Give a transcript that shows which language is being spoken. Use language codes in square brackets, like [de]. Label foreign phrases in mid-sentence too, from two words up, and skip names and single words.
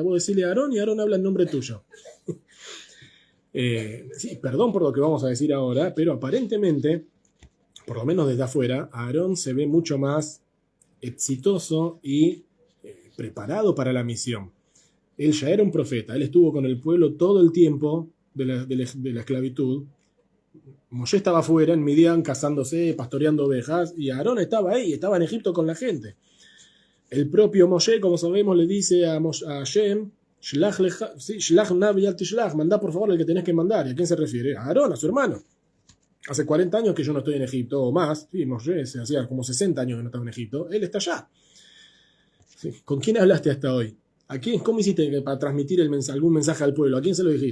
[es] Vos decirle a Aarón y Aarón habla en nombre tuyo. Sí, perdón por lo que vamos a decir ahora, pero aparentemente, por lo menos desde afuera, Aarón se ve mucho más exitoso y preparado para la misión. Él ya era un profeta, él estuvo con el pueblo todo el tiempo de la esclavitud. Moshe estaba afuera en Midian casándose, pastoreando ovejas, y Aarón estaba ahí, estaba en Egipto con la gente. El propio Moshe, como sabemos, le dice a Hashem, [he] שלח נא ביד תשלח, [es] mandá por favor el que tenés que mandar. ¿Y a quién se refiere? A Aarón, a su hermano. Hace 40 años que yo no estoy en Egipto, o más. Sí, Moshe hacía como 60 años que no estaba en Egipto. Él está allá. Sí. ¿Con quién hablaste hasta hoy? ¿A quién? ¿Cómo hiciste para transmitir algún mensaje al pueblo? ¿A quién se lo dijiste?